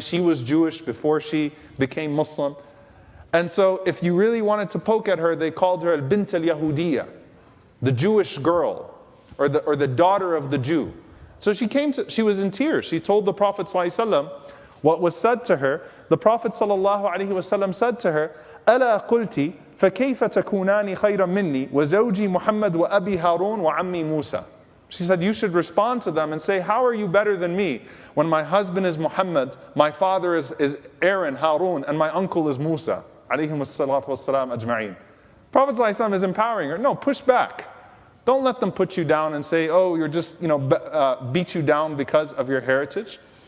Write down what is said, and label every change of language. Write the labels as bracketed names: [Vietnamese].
[English] She was Jewish before she became Muslim. And so if you really wanted to poke at her, they called her al-bint al-Yahudiyya, the Jewish girl, or the daughter of the Jew. So she was in tears. She told the Prophet ﷺ what was said to her. The Prophet ﷺ said to her, [Arabic] أَلَا قُلْتِ فَكَيْفَ تَكُونَانِ خَيْرًا مِنِّي وَزَوْجِي مُحَمَّدْ وَأَبِي هَارُونَ وَعَمِّي مُوسَى. [English] She said, you should respond to them and say, how are you better than me when my husband is Muhammad, my father is Aaron, Harun, and my uncle is Musa, alayhim as-salatu was-salam Ajma'in. Prophet ﷺ is empowering her. No, push back. Don't let them put you down and say, oh, you're just, beat you down because of your heritage.